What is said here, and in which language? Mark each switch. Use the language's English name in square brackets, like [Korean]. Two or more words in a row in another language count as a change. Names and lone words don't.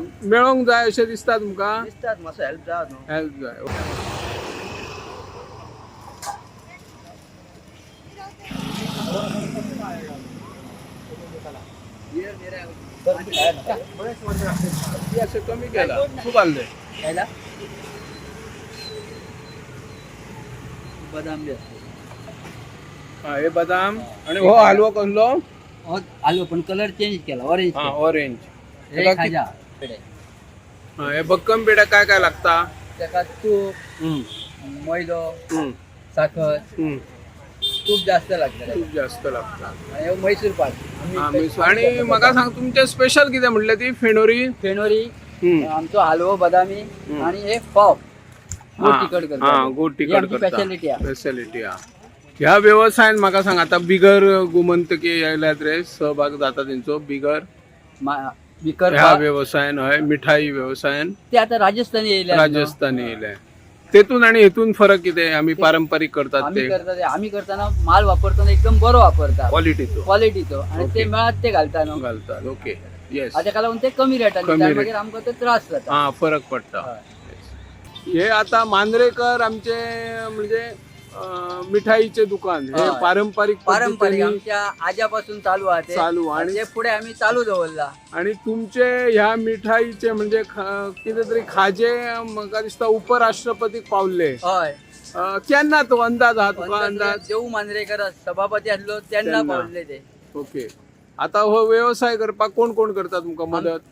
[Konkani] मेळोंक जाय अशें दिसता तुमकां? दिसतात मातसो हेल्प जाय न्हू. हेल्प जाय. अशें कमी केला. खूप आणले [Marathi] खायला बदाम बी असतो. [Konkani] हे बदाम. आणि हो हलवो कसलो? आलो पण [English] colour change [Konkani] केला ऑरेंज. हा ऑरेंज. हे खाजा. हे भक्कम पेढा काय काय लागता? [Marathi] त्याका तूप, मैदो, साखर, तूप जास्त लागतं. [Konkani] खूप जास्त लागता. आणि हे मैसूर पाक. आणि म्हाका सांग तुमचे स्पेशल कितें म्हटलें ती? फेणोरी. फेणोरी, आमचो हलवो बदामी आणि हे पाव गोड तिखट करतात. गोड तिखट करता. [Marathi] स्पेशालिटी आहे. [Konkani] स्पेशालिटी ह्या व्यवसायात म्हाका सांग आता बिगर गोमंतकी येयल्यात रे, सहभाग जाता तेंचो बिगर बिकर ह्या व्यवसायान हय मिठाई व्यवसायान ते आता राजस्थानी येयले. राजस्थानी येयले. तेतून आणि हेतून फरक कितें? आम्ही पारंपरिक करतात ते आम्ही करताना माल वापरताना एकदम बरो वापरता, क्वालिटीचो आणि ते मेळत ते घालता न्हू. घालतात. [English] OK yes. [Konkani] ताका लागून ते कमी रेटान दितात. मागीर आमकां तो त्रास जाता. हा फरक पडटा. हे आता मांद्रेकर आमचे म्हणजे मिठाईचे दुकान हे पारंपरिक [Marathi] आमच्या आज्यापासून चालू आहे ते. [Konkani] आणि ते पुढे आम्ही चालू दवरला. आणि तुमचे ह्या मिठाईचे म्हणजे कितेतरी खाजे म्हाका दिसता उपराष्ट्रपतीक पावले. हय. केन्ना तो अंदाज हा तुका? अंदाज देऊ मांद्रेकर सभापती आसलो तेन्ना पावले ते. ओके. आता हो व्यवसाय करपाक कोण कोण करता तुमका मदत?